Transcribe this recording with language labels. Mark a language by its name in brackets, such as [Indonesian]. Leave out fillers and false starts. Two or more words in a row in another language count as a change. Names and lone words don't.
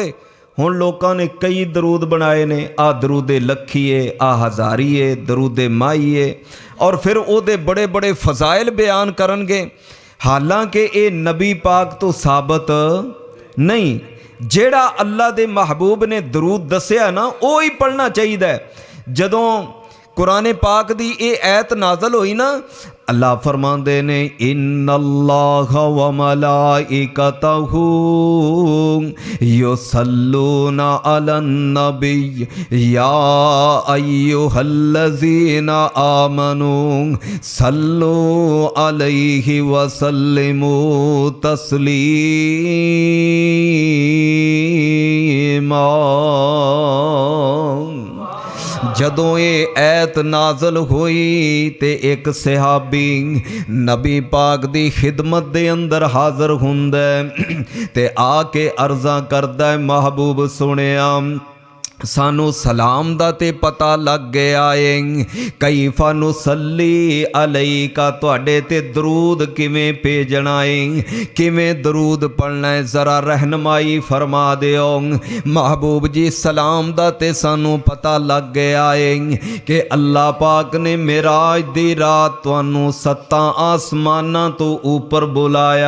[Punjabi] ہن لوکاں نے کئی درود بنائے نے، آ درودِ لکھیے، آ ہزاریے، درودِ مائیے، اور پھر اودے بڑے بڑے فضائل بیان کرن گے. حالانکہ یہ نبی پاک تو ثابت نہیں. جیڑا اللہ دے محبوب نے درود دسیا نا وہ ہی پڑھنا چاہیے. جدوں قرآن پاک دی یہ آیت نازل ہوئی نا، اللہ فرماندے نے [Arabic] إن الله و ملائكته يصلون على النبي يا أيها الذين آمنوا صلوا عليه و سلموا تسليما. [Punjabi] جدوں یہ آیت نازل ہوئی تے ایک صحابی نبی پاک دی خدمت دے اندر حاضر ہوندا تے آکے عرضاں کردا محبوب سنیا سانوں سلام دا تے پتہ لگ گیا ہے. [Arabic] كيف نصلي عليك, [Punjabi] تہاڈے تے درود کیویں بھیجنا ہے، کیویں درود پڑھنا ہے، ذرا رہنمائی فرما دیو. محبوب جی سلام دا تے سانوں پتہ لگ گیا ہے کہ اللہ پاک نے معراج دی رات تہانوں 7 آسماناں توں اوپر بلایا.